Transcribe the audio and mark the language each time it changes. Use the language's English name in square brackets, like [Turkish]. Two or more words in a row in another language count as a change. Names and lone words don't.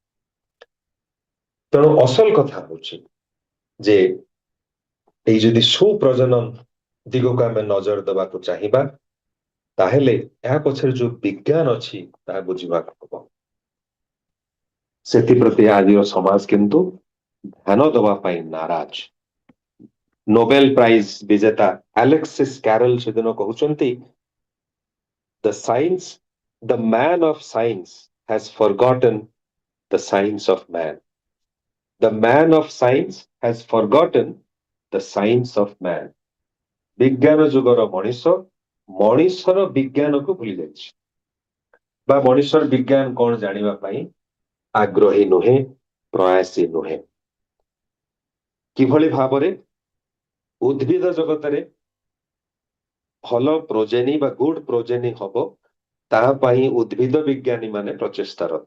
[Odia] ତେଣୁ ଅସଲ କଥା ହଉଛି ଯେ ଏଇ ଯଦି ସୁପ୍ରଜନନ ଦିଗକୁ ଆମେ ନଜର ଦେବାକୁ ଚାହିଁବା, ତାହେଲେ ଏହା ପଛରେ ଯୋଉ ବିଜ୍ଞାନ ଅଛି ତାହା ବୁଝିବାକୁ ହବ। ସେଥିପ୍ରତି ଆଜିର ସମାଜ କିନ୍ତୁ ଧ୍ୟାନ ଦେବା ପାଇଁ ନାରାଜ। ନୋବେଲ ପ୍ରାଇଜ ବିଜେତା ଆଲେକ୍ସିସ୍ କ୍ୟାରଲ ସେଦିନ କହୁଛନ୍ତି, [English] the science, the man of science has forgotten the science of man. The man of science has forgotten the science of man. [Odia] ବିଜ୍ଞାନ ଯୁଗର ମଣିଷ ମଣିଷର ବିଜ୍ଞାନକୁ ଭୁଲି ଯାଇଛି, ବା ମଣିଷର ବିଜ୍ଞାନ କଣ ଜାଣିବା ପାଇଁ ଆଗ୍ରହୀ ନୁହେଁ, ପ୍ରୟାସୀ ନୁହେଁ। କିଭଳି ଭାବରେ ଉଦ୍ଭିଦ ଜଗତରେ ଭଲ ପ୍ରୋଜେନି ବା [English] good progeny [Odia] ହବ, ତାହା ପାଇଁ ଉଦ୍ଭିଦ ବିଜ୍ଞାନୀ ମାନେ ପ୍ରଚେଷ୍ଟାରତ।